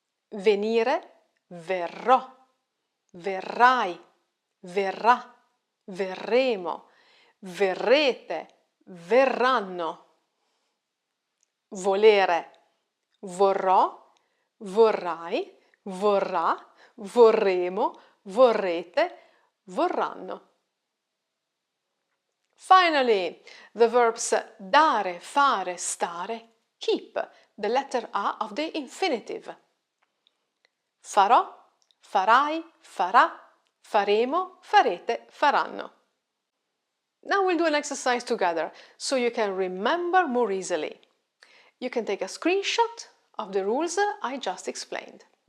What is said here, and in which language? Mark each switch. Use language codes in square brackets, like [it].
[it] Venire, verrò, verrai, verrà, verremo, verrete, verranno. Volere, vorrò, vorrai, vorrà, vorremo, vorrete, vorranno. [en] Finally, the verbs dare, fare, stare keep the letter A of the infinitive. [it] Farò, farai, farà, faremo, farete, faranno. [en] Now we'll do an exercise together so you can remember more easily. You can take a screenshot of the rules I just explained.